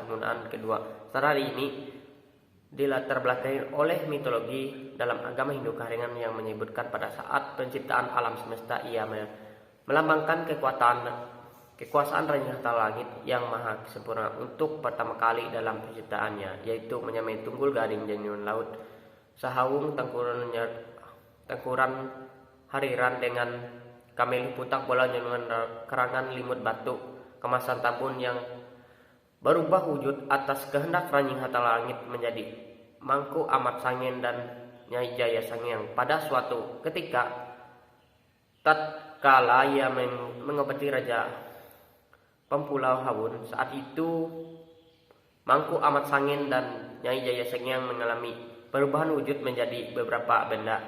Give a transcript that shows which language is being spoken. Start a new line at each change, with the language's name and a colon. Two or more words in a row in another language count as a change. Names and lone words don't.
Indonesian: Penggunaan kedua cara ini dilatar belakangi oleh mitologi dalam agama Hindu keharingan yang menyebutkan pada saat penciptaan alam semesta ia melambangkan kekuasaan Raja Ta'ala langit yang maha sempurna untuk pertama kali dalam penciptaannya, yaitu menyamai tunggul gading janyuan laut, sahawung tengkuran hariran dengan kameli putak bola janyuan kerangan limut batu, kemasan tabun yang berubah wujud atas kehendak Raja Ta'ala langit menjadi mangku amat sangin dan Nyai Jaya Sangyang. Pada suatu ketika tatkala ia mengobati Raja Pempulau Hawun, saat itu mangku amat sangin dan Nyai Jaya Sangyang mengalami perubahan wujud menjadi beberapa benda.